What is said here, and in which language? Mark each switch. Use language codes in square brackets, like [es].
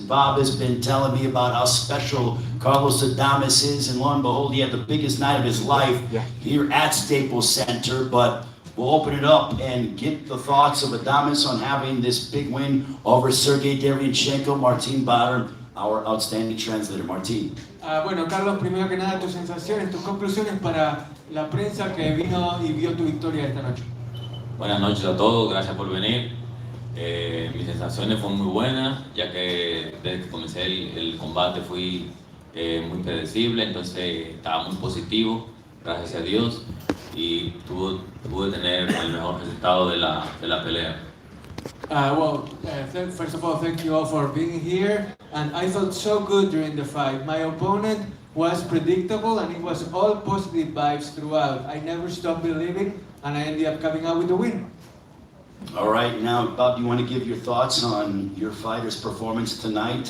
[en] And Bob has been telling me about how special Carlos Adames is. And lo and behold, he had the biggest night of his life here at Staples Center. But we'll open it up and get the thoughts of Adames on having this big win over Sergey Derevyanchenko. Martin Bader, our outstanding translator. Martin. [es] Bueno, Carlos, primero que nada, tus sensaciones, tus conclusiones para la prensa que vino y vio tu victoria esta noche. Buenas noches a todos, gracias por venir. Mis sensaciones fueron muy buenas, ya que desde que comencé el combate fui muy predecible, entonces estaba muy positivo, gracias a Dios, y pude tener el mejor resultado de la pelea. [en] First of all, thank you all for being here, and I felt so good during the fight. My opponent was predictable, and it was all positive vibes throughout. I never stopped believing, and I ended up coming out with the win. All right, now, Bob, do you want to give your thoughts on your fighter's performance tonight?